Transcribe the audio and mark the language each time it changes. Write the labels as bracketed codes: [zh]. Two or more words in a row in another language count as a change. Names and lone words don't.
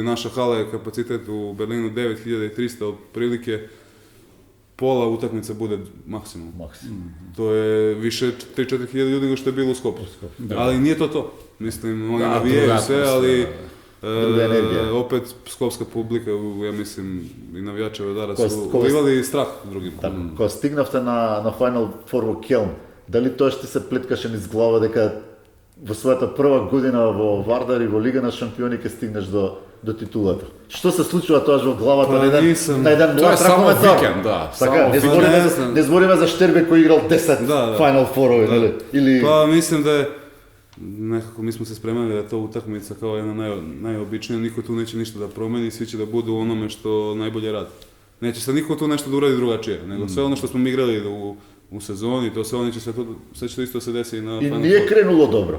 [sr] Naša hala je kapacitet u Berlinu 9300, otprilike pola utakmice bude maksimum. To je više 3-4 hiljada ljudi nego što je bilo u Skopu. Ali nije to. Mislim, oni navijaju sve, ali opet skopska publika, ja mislim, i navijače Vardara su ulivali strah drugima. [mk] Кога стигнавте на Final Four во Келн, дали тоа што се плеткаше низ глава дека во својата прва година во Вардар и во Лига на шампиони ќе стигнеш до титулата? Што се случува тоа во главата на еден млад ракометар? Така, не збориме за Штербек кој играл 10 Final Four-ови, нели? [sr] Па мислим да е nekako mi smo se spremali da je to utakmica kao jedna najobičnija, niko tu neće ništa da promeni, svi će da budu u onome što najbolje radi. Neće sad niko tu nešto da uradi drugačije, nego sve ono što smo mi igrali u sezoni, to sve, sve će to isto se desi na I Final nije Four. krenulo dobro.